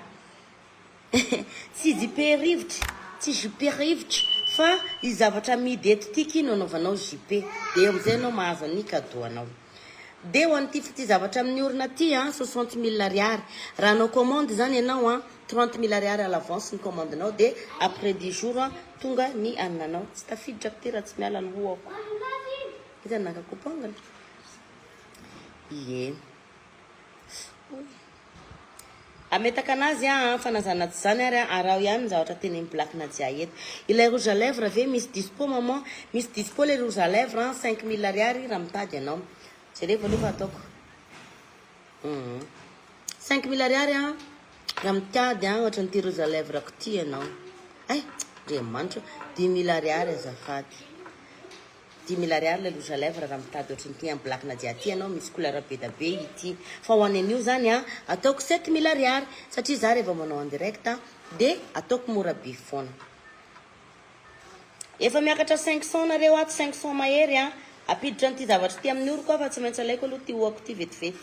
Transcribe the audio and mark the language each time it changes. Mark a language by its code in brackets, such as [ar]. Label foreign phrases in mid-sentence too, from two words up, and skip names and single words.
[mg] Tsy jupe rivotra, tsy jupe rivotra, fa i zavatra amidy eto tiky no anaovanao jupe. De eo am'izay anao mahazo ny cadeau anao. De ho an'ity ty zavatra amin'ny orona ty 60 000 ariary. Raha anao commande zany ianao 30 000 ariary [fr] à l'avance [mg] ny commande anao de [fr] après 10 jours [mg] tonga ny ananao. Tsy tafiditra ty raha tsy miala ny hoako. Ita naka coupongle. Ie. Ametaka anazy fanazana tsy zany ary araho ihany ny zavatra teny amin'ny Black Nadia eto. Ilay [fr] rouge à lèvres [mg] ve misy dispo maman? Misy dispo le [fr] rouge à lèvres [mg] 5 000 ariary raha mitady ianao. Jereva aloha ataoko 5 000 ariary raha mitady ohatra ny ty [fr] rouge à lèvres [mg] ko ty ianao. Ay, Andriamanitra, 10 000 ariary azafady. 10 000 ariary le [fr] rouge à lèvres [mg] raha mitady ohatra ny ty amin'ny Black Nadia ty ianao, misy couleur be da be ity. Fa ho any an'io zany ataoko 7 000 ariary satria za rehefa manao [fr] en direct [mg] de ataoko mora be foana. Efa miakatra 500 nareo ato 500 mahery apiditra n'ity zavatra ty amin'ny oroko fa tsy maintsy alaiko aloha ty hoako ty vetivety.